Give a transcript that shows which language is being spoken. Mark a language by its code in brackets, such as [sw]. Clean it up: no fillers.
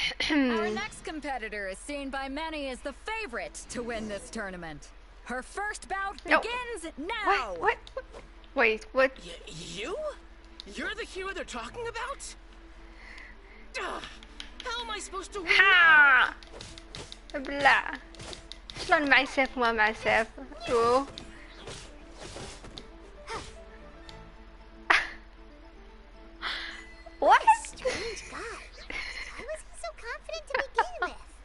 [en] Our next competitor is seen by many as the favorite to win this tournament. Her first bout begins now! Wait, what? You? You're the hero they're talking about? Ugh, how am I supposed to win now? [ar] ها ابلع شلون معي سيف وما معي سيف شو [en] what Strange guy. Why was he so confident to begin with?